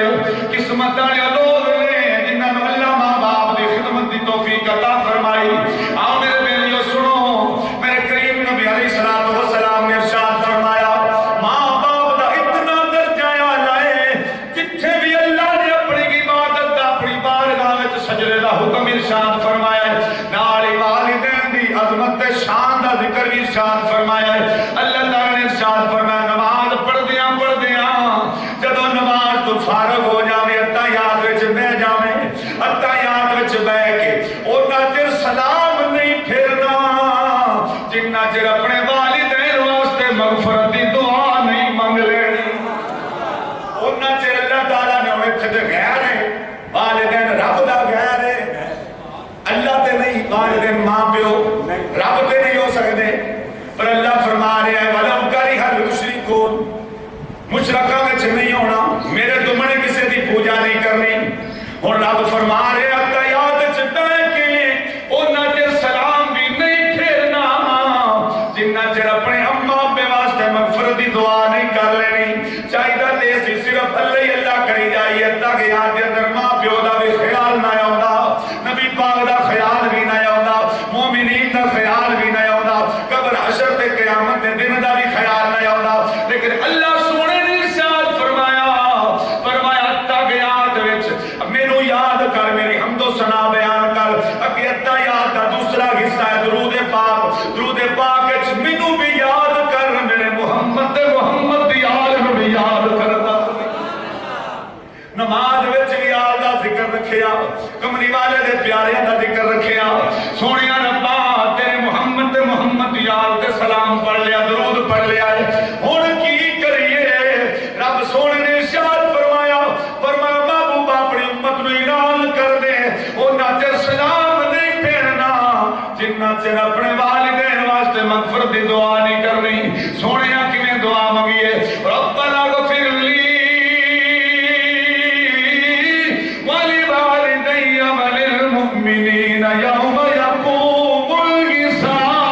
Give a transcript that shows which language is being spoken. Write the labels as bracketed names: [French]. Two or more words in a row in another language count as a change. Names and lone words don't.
[Punjabi] قسمت والے لوگ نے جنہاں نو اللہ ماں باپ دی خدمت دی توفیق عطا فرمائی. آؤ میرے بیلیو سنو میرے کریم نبی [Arabic] علیہ الصلوۃ والسلام [Punjabi] نے ارشاد فرمایا ماں باپ دا اتنا درجہ اعلیٰ ہے جتھے بھی اللہ نے اپنی عبادت دا اپنی بارگاہ وچ سجدے دا حکم ارشاد فرمایا ہے نال والدین دی عظمت تے شان دا ذکر بھی ارشاد فرمایا ہے. اللہ تعالی نے ارشاد فرمایا نماز پڑھدیاں جدوں نماز تو فارغ ہو جاوے اتحیات وچ بیٹھ جاوے اتحیات وچ بیٹھ کے اوناں چر سلام نہیں پھیرنا جنہ چر اپنے والدین واسطے مغفرت دی دعا نہیں منگ لینی. اوناں چر اللہ تعالی نے اوتھے تے غیر ہے والدین رب دا غیر ہے اللہ تے نہیں والدین ماں پیو رب تے نہیں ہو سکتے. پر اللہ فرما رہا ہے [Arabic] وَلَوْ كَرِهَ الْمُشْرِكُونَ [Punjabi] مشرکاں وچ نہیں ہونا میرے تمنے کسی دی پوجا نہیں کرنی. اور رب فرما رہے اتحیات وچ بیٹھ کے اوناں چر سلام بھی نہیں پھیرنا جنہ چر اپنے اماں ابے واسطے مغفرت دی دعا نہیں کر لینی. چاہیے تے سی صرف اللہ ہی اللہ کری جائیے اتحیات دے اندر ماں پیو دا بھی خیال نہ آوندا نبی پاک دا خیال بھی نہ آوندا مومنین دا خیال بھی نہ آوندا قبر حشر تے قیامت دے دن دا بھی خیال نہ آوندا. لیکن اللہ سونے نے ارشاد فرمایا اتحیات وچ مینوں یاد کر میری حمد و ثنا بیان کر اگے اتحیات دا دوسرا حصہ ہے درود پاک وچ مینوں بھی یاد کر میرے محمد دی آل نوں بھی یاد کرتا. نماز وچ بھی آل دا ذکر رکھیا کملی والے دے پیاریاں دا ذکر رکھیا سونیا ربا تیرے محمد دی آل تے سلام پڑھ لیا درود پڑھ لیا ہن کی کریے. رب سونے نے ارشاد فرمایا محبوب اپنی امت نو اعلان کر دے اوناں چر سلام نہیں پھیرنا جنہ چر اپنے والدین واسطے مغفرت دی دعا نہیں کرنی. سونیا کیویں دعا منگیے [Arabic] ربنا اغفر لی ولوالدی وللمؤمنین یوم یقوم الحساب.